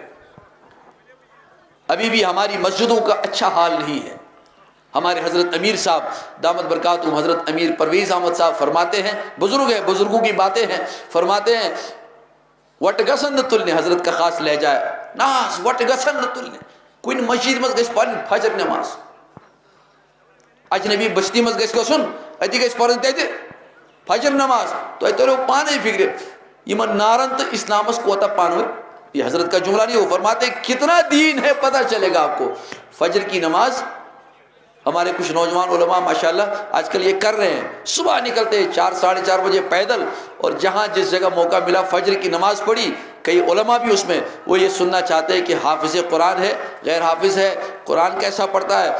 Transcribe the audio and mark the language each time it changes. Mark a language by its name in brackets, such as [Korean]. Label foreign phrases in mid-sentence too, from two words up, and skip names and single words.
[Urdu] ابھی بھی ہماری مسجدوں کا اچھا حال نہیں ہے۔ ہمارے حضرت امیر صاحب دامت برکاتہم، حضرت امیر پرویز احمد صاحب فرماتے ہیں، بزرگ ہیں، بزرگوں کی باتیں ہیں، فرماتے ہیں [Kashmiri] وٹ گسن نہ تلنے، [Urdu] حضرت کا خاص لہجہ ہے، [Kashmiri] ناس وٹ گسن نہ تلنے، کوئی مسجد مز گژھِ پڑھنۍ فجر نماز، اجنبی بستی مز گژھِ گژھُن اتی گژھِ پڑھنۍ تتہِ فجر نماز، تۄہہِ ترو پانے فکر یمن نارن تو اسلامس کوتاہ پانوے۔ [Urdu] یہ حضرت کا جملہ نہیں، وہ فرماتے کتنا دین ہے پتہ چلے گا آپ کو۔ فجر کی نماز ہمارے کچھ نوجوان علماء ماشاءاللہ آج کل یہ کر رہے ہیں، صبح نکلتے 4 ساڑھے 4 بجے پیدل، اور جہاں جس جگہ موقع ملا فجر کی نماز پڑھی۔ کئی علماء بھی اس میں وہ یہ سننا چاہتے ہیں کہ حافظ قرآن ہے غیر حافظ ہے، قرآن کیسا پڑھتا ہے۔